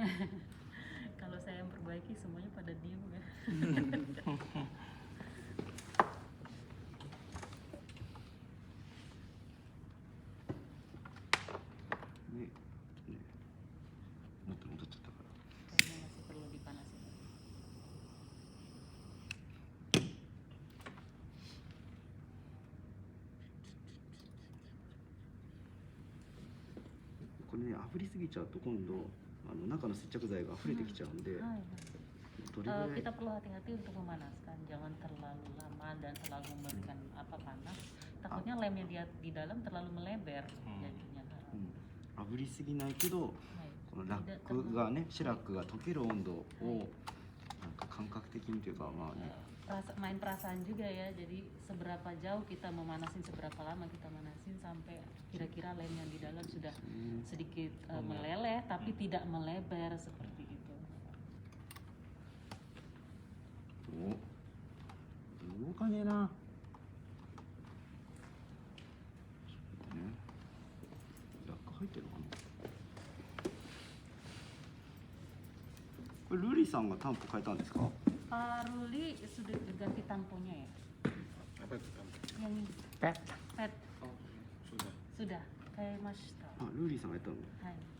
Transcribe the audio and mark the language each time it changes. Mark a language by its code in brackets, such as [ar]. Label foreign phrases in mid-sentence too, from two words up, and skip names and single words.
[id] Kalau saya yang perbaiki semuanya pada diem ya. [ja] Muter-muter ちゃったから。 [id] Kayaknya masih perlu dipanasin. [ja] これね、炙りすぎちゃうと今度中の接着剤が溢れてきちゃうんで、 Hai. どれぐらい [id] Kita perlu hati-hati untuk memanaskan, jangan terlalu lama dan terlalu memberikan panas. Takutnya lemnya di dalam terlalu melebar jadinya. [ja] 炙りすぎないけど Hai. このラックがね、シラックが溶ける温度をなんか感覚的にというかまあね、 [id] Main perasaan juga ya, jadi seberapa jauh kita memanasin, seberapa lama kita manasin sampai kira-kira lem yang di dalam sudah sedikit meleleh tapi tidak melebar seperti itu. [ja] 動かねえな。ね、ラック入ってるのかな。これルリさんがタンポ変えたんですか？ [id] Pak Ruli sudah diganti tamponya ya? Apa itu? Yang ini. pet. Pet Oh, sudah. sudah. [ja] えました。あ、ルーリーさんがやったの。はい。